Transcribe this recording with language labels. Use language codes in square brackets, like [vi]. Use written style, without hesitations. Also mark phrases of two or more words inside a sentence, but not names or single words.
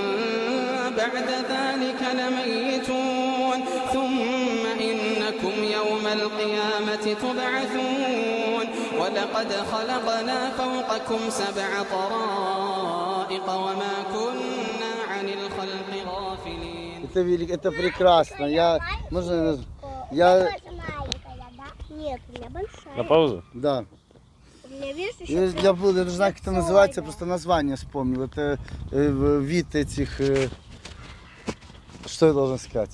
[ar] بعد ذلك لميتون ثم إنكم يوم القيامة تبعثون ولقد خلقنا فوقكم 7 طرائق وما كنا عن الخلق غافلين. [ru] Это прекрасно. Можно я... Нет, у меня большая. На паузу? Да. меня, видишь, еще Я прям забыл, я даже знаю, как это называется, я прикольно. просто название вспомнил. Это вид этих... что я должен сказать?